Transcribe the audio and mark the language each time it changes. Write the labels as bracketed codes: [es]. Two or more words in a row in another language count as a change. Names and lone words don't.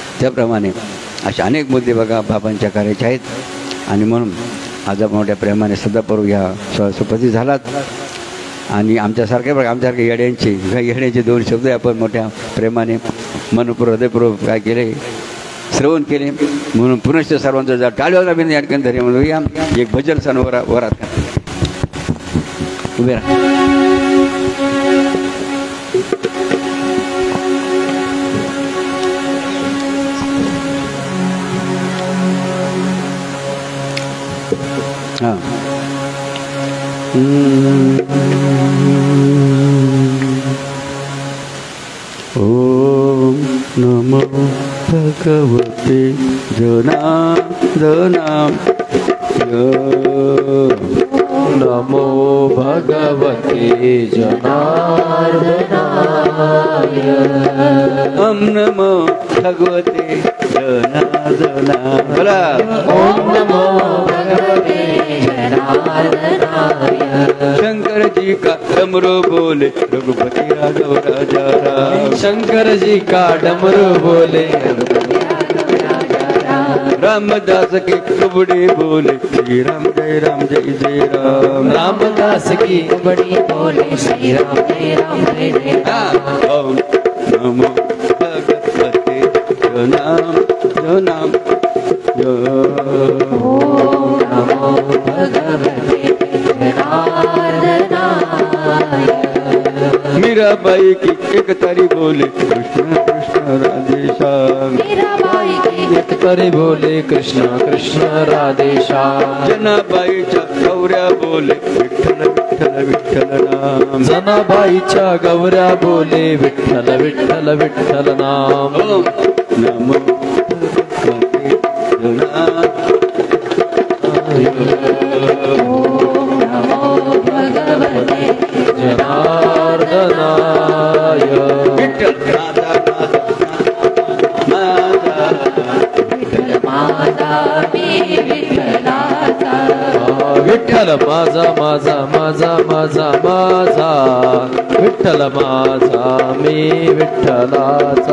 [mr] त्याप्रमाणे असे अनेक मुद्दे बघा बाबांच्या कार्याचे आहेत आणि म्हणून आज आपण मोठ्या प्रेमाने सदाप्रभू ह्या सहसभापती झालात आणि आमच्यासारखे बघा आमच्यासारखे येड्यांचे दोन शब्द आपण मोठ्या प्रेमाने मनपूर्वक हृदयपूर्वक काय केले श्रवण केले म्हणून पुनश्च सर्वांचं जर टाळीवाला बिंदू या ठिकाणी धरे म्हणूया एक भजन सण वरात उभे राहा. [sa] हां ओम नमो भगवते जनार्दनाय नमो भगवते जनार्दनाय ओम नमो भगवते जनार्दनाय बोला ओम नमो भगवते जनार्दनाय [hi] शंकर जी का डमरू बोले रघुपति राघव राजा राम शंकर जी का डमरू बोले रामदास के कुबड़े बोले श्री राम जय राम रामदास की बड़ी बोले श्री राम जय राम. ओम नमो भगवते जनार्दनाय ओम नमो भगवते जनार्दनाय. मीराबाई की एक तारी बोले कृष्ण कृष्ण राधे श्याम मीराबाई की एक तरी बोले कृष्ण कृष्ण राधे श्याम [mr] जनाबाईच्या गौऱ्या बोले विठ्ठल विठ्ठल विठ्ठल नाम जनाबाईच्या गौऱ्या बोले विठ्ठल विठ्ठल विठ्ठल नाम. [sa] ओम नमो भगवते ओम नमो भगवते जनार्दनाय [mr] विठ्ठल माझा मी विठ्ठलाचा. विठ्ठल माझा माझा माझा माझा माझा विठ्ठल माझा मी विठ्ठलाचा